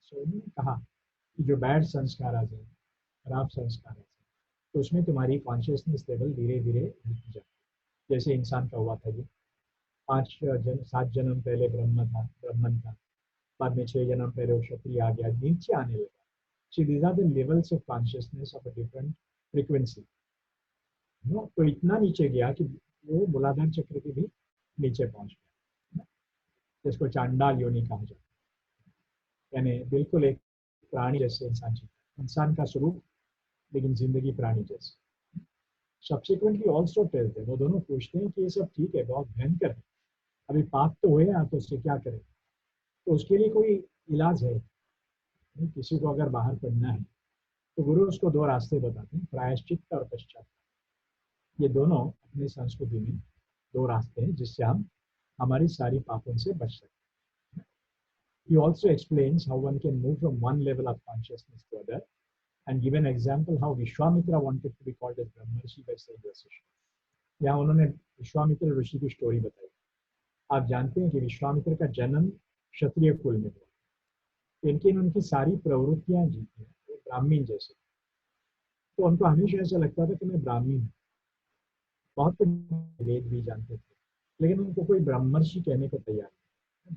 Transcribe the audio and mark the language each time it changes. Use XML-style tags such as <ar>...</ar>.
<hi>सो उन्होंने कहा कि जो बैड संस्कार है, खराब संस्कार है, तो उसमें तुम्हारी कॉन्शियसनेस लेवल धीरे धीरे नीचे जाती है। जैसे इंसान का हुआ था जी, 7 जन्म पहले ब्राह्मण था, बाद में 6 जन्म पहले वो क्षत्रिय आ गया, नीचे आने लगा।</hi> <en>So these are the levels of consciousness of a different frequency.</en> <hi>तो इतना नीचे गया कि वो मूलाधार चक्र के भी नीचे पहुंच गया, जिसको चांडाल योनि कहा जाता है। यानी बिल्कुल एक प्राणी जैसे इंसान जीता, इंसान का स्वरूप लेकिन जिंदगी प्राणी जैसे।</hi> <en>subsequently also tells them,</en> <hi>वो दोनों पूछते हैं कि ये सब ठीक है, बहुत भयंकर है, अभी पाप तो हुए ना, तो उससे क्या करें। तो उसके लिए कोई इलाज है? किसी को अगर बाहर पढ़ना है तो गुरु उसको दो रास्ते बताते हैं, प्रायश्चित और पश्चात। ये दोनों अपनी संस्कृति में दो रास्ते हैं जिससे हम हमारी सारी पापों से बच सकते हैं।</hi> <en>He also explains how one can move from one level of consciousness to other and give an example how Vishwamitra wanted to be called as Brahmarshi by saying Vasishtha.</en> <hi>यहाँ उन्होंने विश्वामित्र ऋषि की स्टोरी बताई। आप जानते हैं कि विश्वामित्र का जन्म क्षत्रिय कुल में हुआ, लेकिन उनकी सारी प्रवृत्तियां जी वो ब्राह्मण जैसे, तो उनको हमेशा ऐसा लगता था कि मैं ब्राह्मण हूँ। बहुत वेद भी जानते थे, लेकिन उनको कोई ब्रह्मर्षि कहने को तैयार नहीं।</hi>